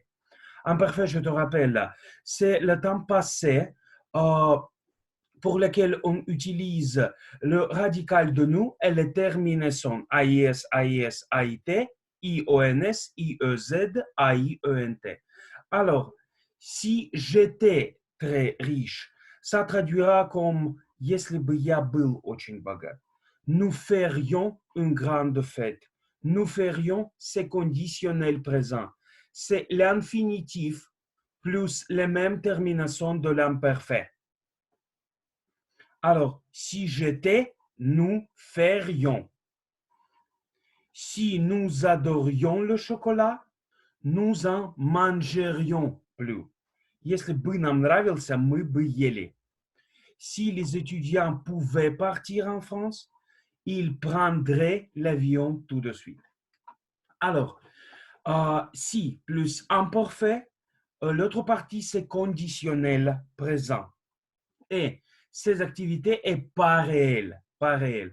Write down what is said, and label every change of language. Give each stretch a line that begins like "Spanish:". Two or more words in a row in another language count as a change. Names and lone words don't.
French: Imparfait, je te rappelle, c'est le temps passé pour lequel on utilise le radical de nous et les terminaisons AIS, AIS, AIT, IONS, IEZ, AIENT. Alors, si j'étais très riche, ça traduira comme
Russian: если бы я был очень богат.
French: Nous ferions une grande fête. Nous ferions, c'est conditionnel présent. C'est l'infinitif plus les mêmes terminaisons de l'imparfait. Alors, si j'étais, nous ferions. Si nous adorions le chocolat, nous en mangerions plus.
Russian: Если бы нам нравился, мы бы ели.
French: Si les étudiants pouvaient partir en France, ils prendraient l'avion tout de suite. Alors, si plus imparfait, l'autre partie c'est conditionnel présent. Et ces activités est pas réelles, pas réelles.